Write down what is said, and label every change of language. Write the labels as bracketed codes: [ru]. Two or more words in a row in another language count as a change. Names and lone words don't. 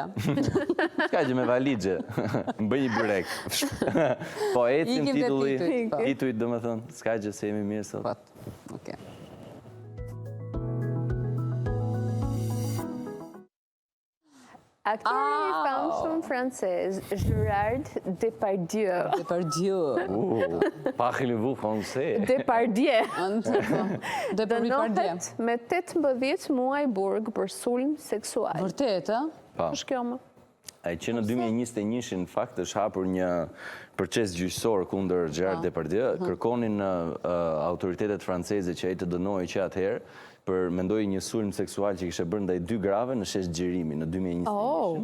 [sq] S'ka gjë me valigje. Më bëj një byrek. Po, ecim titujt, do me thënë. S'ka gjë se jemi mirë sot. Okej. Aktori i famshëm francez, Gérard Depardieu. [fr] Parlez-vous français? [sq] Depardieu. Depardieu. Dënohet me 18 muaj burg për sulm seksual. Vërtet, Po. Është kjo më? Ai që në 2021 në fakt është hapur një proces gjyqësor kundër Gérard Depardieu, kërkonin autoritetet franceze që ai të dënohej që atëherë për mendoj një sulm seksual që kishte bërë ndaj 2 grave në shesh Xhirimi në 2021.